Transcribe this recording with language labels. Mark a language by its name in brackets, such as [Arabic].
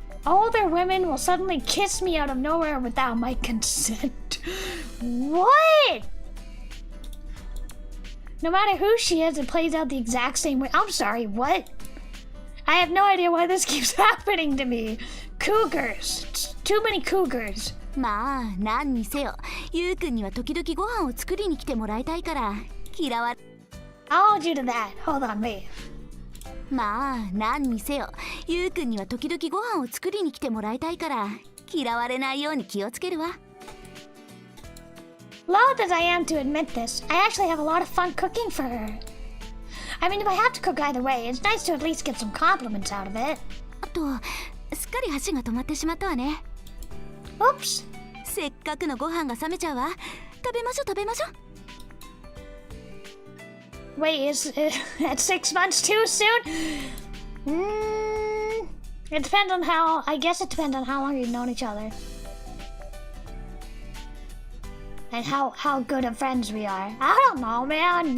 [English] Older women will suddenly kiss me out of nowhere without my consent. What? No matter who she is, it plays out the exact same way. I'm sorry, what? I have no idea why this keeps happening to me. Cougars. It's too many cougars. [Japanese] まあ何にせよゆうくんには時々ご飯を作りに来てもらいたいから嫌われ [English] I'll hold you to that. Hold on, wait. [Japanese] まあ何にせよゆうくんには時々ご飯を作りに来てもらいたいから嫌われないように気をつけるわ [English] Loath as I am to admit this, I actually have a lot of fun cooking for her. I mean, if I have to cook either way, it's nice to at least get some compliments out of it. [Japanese] あとすっかり箸が止まってしまったわね [English] Oops. [Japanese] せっかくのご飯が冷めちゃうわ食べましょう [English] Wait, is at 6 months too soon? It depends on how. I guess it depends on how long you've known each other. And how good of friends we are. I don't know, man.